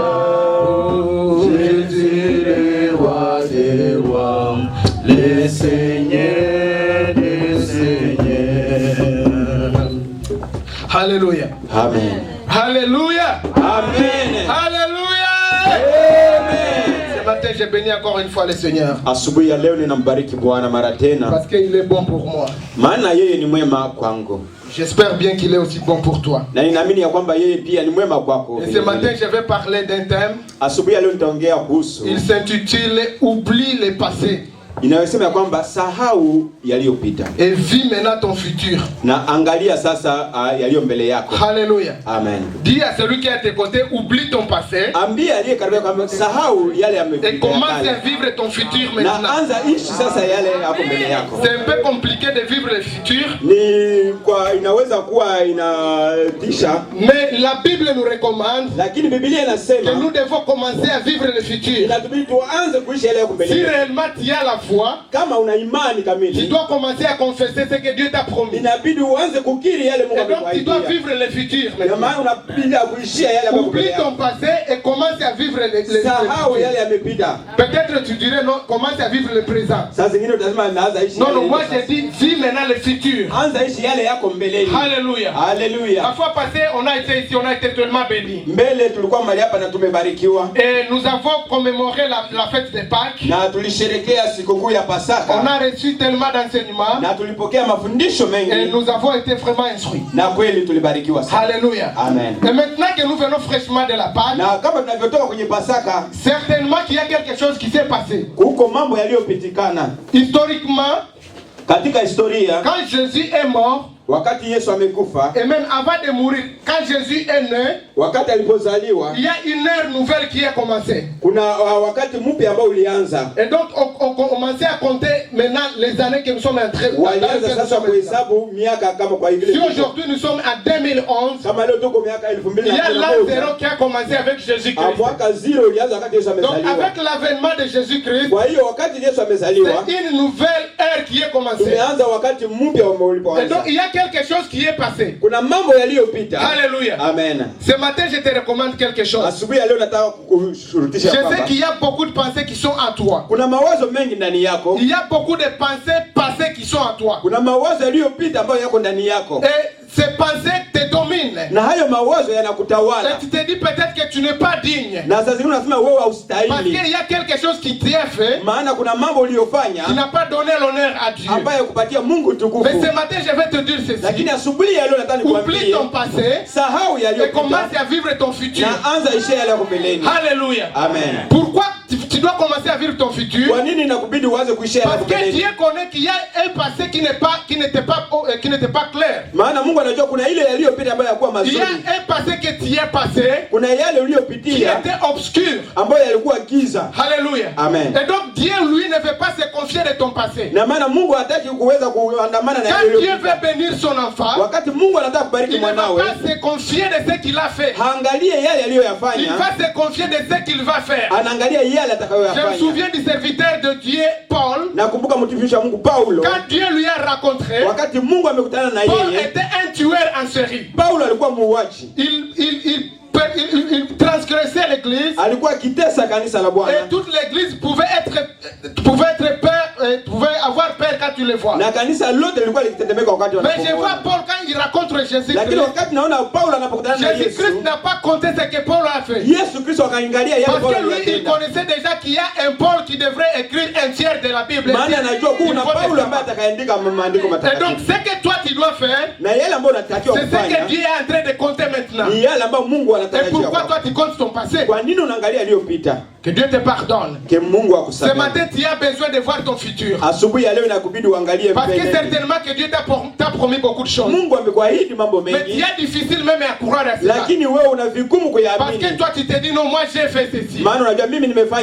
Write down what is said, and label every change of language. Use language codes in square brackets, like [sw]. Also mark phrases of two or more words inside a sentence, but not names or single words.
[fr] Oh, Jésus, le roi des rois, le Seigneur des seigneurs. Alléluia. Amen. Alléluia. Amen. Alléluia. Amen. Ce matin, j'ai béni encore une fois le Seigneur. [sw] Asubuhi ya leo ninambariki Bwana mara tena. [fr] Parce qu'il est bon pour moi. [sw] Maana yeye ni mwema kwangu. [fr] J'espère bien qu'il est aussi bon pour toi. [sw] Na ninaamini ya kwamba yeye pia ni mwema kwako. [fr] Et ce matin, je vais parler d'un thème. [sw] Asubuhi ya leo nitaongea kuhusu. [fr] Il s'intitule Oublie le passé. [sw] Inayosema ya kwamba sahau yaliyopita. [fr] Et vis maintenant ton futur. [sw] Na angalia sasa yaliyo mbele yako. [fr] Alléluia. Amen. Dis à celui qui est à tes côtés, oublie ton passé. [sw] Ambia aliye karibu kwamba sahau yale yamepita. [fr] Et commence à vivre ton futur maintenant. [sw] Na anza ishi sasa yale yako mbele yako. [fr] C'est un peu compliqué de vivre le futur. [sw] Ni kwa inaweza kuwa inatisha. [fr] Mais la Bible nous recommande [sw] Lakini Biblia [fr] que [sw] inasema [fr] nous devons commencer à vivre le futur. [sw] inatubidi tuanze kuishi yale yako mbele [fr] Si [sw] yetu. [fr] réellement tu as la foi, [sw] Kama una imani [fr] tu [sw] kamili, [fr] dois commencer à confesser ce que Dieu t'a promis. [sw] inabidi uanze kukiri yale Mungu [fr] Et donc tu dois [sw] amekuahidia. [fr] vivre le futur [sw] Ndio [fr] maintenant. [sw] maana unapinda kuishia yale yako mbele [fr] Oublie ton [sw] yako. [fr] passé et commence à vivre le [sw] Sahau [fr] futur. [sw] yale yamepita. [fr] Peut-être tu dirais non, commence à vivre le présent. [sw] Saa zingine utasema naanza ishi. [fr] Non, [sw] yale [fr] non, moi [sw] sasa. [fr] j'ai dit, vis maintenant le futur. [sw] Anza ishi yale yako mbeleni. [fr] Alléluia. La [sw] Haleluya. [fr] fois passée, on a été ici, on a été tellement bénis. [sw] Mbele tulikuwa mahali hapa na tumebarikiwa. [fr] Et nous avons commémoré la fête de Pâques. [sw] Na tulisherekea sikukuu ya [fr] On [sw] Pasaka. [fr] a reçu tellement d'enseignements [sw] Na tulipokea mafundisho [fr] et [sw] mengi. [fr] nous avons été vraiment instruits. [sw] Na kweli tulibarikiwa sana. [fr] Alléluia. Amen. Et maintenant que nous venons fraîchement de la Pâques, [sw] Na kama tunavyotoka kwenye Pasaka, [fr] certainement qu'il y a quelque chose qui s'est passé. [sw] huko mambo yaliyopitikana [fr] Historiquement, [sw] katika historia. [fr] quand Jésus est mort, [sw] Wakati Yesu amekufa, [fr] et même avant de mourir, quand Jésus est né, [sw] wakati alipozaliwa, [fr] il y a une ère nouvelle qui a commencé. [sw] kuna wakati mpya ambao ulianza. [fr] Et donc, on commençait à compter maintenant les années que nous sommes entrés. [sw] Walianza sasa kuhesabu miaka kama kwa [fr] Si [sw] hivyo. [fr] aujourd'hui nous sommes en 2011, [sw] Kama leo tuko miaka [fr] il y a l'an [sw] 2011. [fr] zéro qui a commencé avec Jésus-Christ. [sw] Mwaka 0 ulianza wakati Yesu [fr] Donc, [sw] amezaliwa. [fr] avec l'avènement de Jésus-Christ, [sw] Kwa hiyo wakati Yesu amezaliwa, [fr] c'est une nouvelle ère qui est commencée. [sw] tumeanza wakati mpya [fr] Et donc, [sw] ulipoanza. [fr] il y a quelque chose qui est passé. [sw] Kuna mambo yaliyopita. [fr] Alléluia. Amen. Ce matin, je te recommande quelque chose. [sw] Asubuhi ya leo nataka kukushurutisha [fr] Je sais [sw] kwamba [fr] qu'il y a beaucoup de pensées qui sont en toi. [sw] kuna mawazo mengi ndani yako. [fr] Il y a beaucoup de pensées passées qui sont en toi. [sw] Kuna mawazo yaliyopita ambayo yako ndani yako. [fr] Et ces pensées te dominent. [sw] Na hayo mawazo [fr] Et [sw] yanakutawala. [fr] tu te dis peut-être que tu n'es pas digne. [sw] Na sasa zingine unasema wewe [fr] Parce [sw] haustahili. [fr] qu'il y a quelque chose qui t'est fait [sw] Maana kuna mambo uliyofanya [fr] qui n'a pas donné l'honneur à Dieu. [sw] ambayo kupatia Mungu [fr] Mais [sw] tukufu. [fr] ce matin, je vais te dire ceci. [sw] Lakini asubuhi ya leo nataka [fr] Oublie [sw] nikwambie, [fr] ton passé [sw] sahau [fr] et [sw] yaliyopita [fr] commence à vivre ton futur. [sw] na anza ishi yale yako mbeleni. [fr] Alléluia. Amen. Pourquoi tu dois commencer à vivre ton futur? [sw] Kwa nini nakubidi uanze kuishi yale [fr] Parce [sw] yako [fr] que [sw] mbeleni? [fr] Dieu connaît qu'il y a un passé qui n'était pas clair. [sw] Maana Mungu anajua kuna ile yaliyopita ambayo yakuwa [fr] Il y [sw] mazuri. [fr] a un passé que tu as passé [sw] Kuna yale [fr] qui [sw] uliyopitia [fr] était obscur. [sw] ambayo yalikuwa giza. [fr] Alléluia. Amen. Et donc Dieu, lui, ne veut pas se confier de ton passé. [sw] Na maana Mungu hataki kuweza kuandamana na [fr] Quand [sw] yale [fr] Dieu [sw] yaliyopita. [fr] veut bénir son enfant, [sw] Wakati Mungu anataka kubariki [fr] il ne va [sw] mwanawe, [fr] pas se confier de ce qu'il a fait. [sw] haangalie yale [fr] Il [sw] aliyoyafanya, [fr] va se confier de ce qu'il va faire. [sw] anaangalia yale [fr] Je me [sw] atakayoyafanya. [fr] souviens du serviteur de Dieu, Paul. [sw] Nakumbuka mtumishi wa Mungu Paulo, [fr] Quand Dieu lui a rencontré, [sw] wakati Mungu amekutana na [fr] Paul [sw] yeye, [fr] était un tueur en série. [sw] Paulo alikuwa muuaji. [fr] Il transgressait l'église [sw] Alikuwa akitesa kanisa la Bwana. [fr] et toute l'église pouvait être pouvait être peur, pouvait avoir peur quand tu les vois. [sw] Na kanisa lote lilikuwa likitetemeka wakati [fr] Mais je [sw] wanapomuona. [fr] vois Paul quand il raconte Jésus-Christ. [sw] Lakini wakati naona Paulo anapokutana na Yesu, [fr] Jésus-Christ n'a pas compté ce que Paul a fait. [sw] Yesu Kristo akaangalia yale [fr] Parce [sw] Paulo [fr] que lui, il [sw] aliyotenda. [fr] connaissait déjà qu'il y a un Paul qui devrait écrire un tiers de la Bible. [sw] Maana anajua kuna Paulo ambaye atakaandika maandiko [fr] Et donc, [sw] matakatifu. [fr] ce que toi tu dois faire, [sw] Na yale ambayo unatakiwa [fr] c'est ce que [sw] kufanya [fr] Dieu est en train de compter maintenant. [sw] ni yale ambayo Mungu [fr] Et [sw] anatarajia. [fr] pourquoi [sw] kwako. [fr] toi tu comptes ton passé? [sw] Kwa nini unaangalia aliyopita? [fr] Que Dieu te pardonne. [sw] Ke Mungu [fr] Ce [sw] akusamehe. [fr] matin, tu as besoin de voir ton futur. [sw] Asubuhi ya leo inakubidi uangalie [fr] Parce que [sw] mbele. [fr] certainement que Dieu t'a promis beaucoup de choses. [sw] Mungu amekuahidi mambo [fr] Mais il [sw] mengi, [fr] est difficile même à croire à cela. [sw] lakini wewe una vigumu [fr] Parce que [sw] kuyaamini. [fr] toi tu te dis non, moi j'ai fait ceci. [sw] Maana unajua mimi nimefanya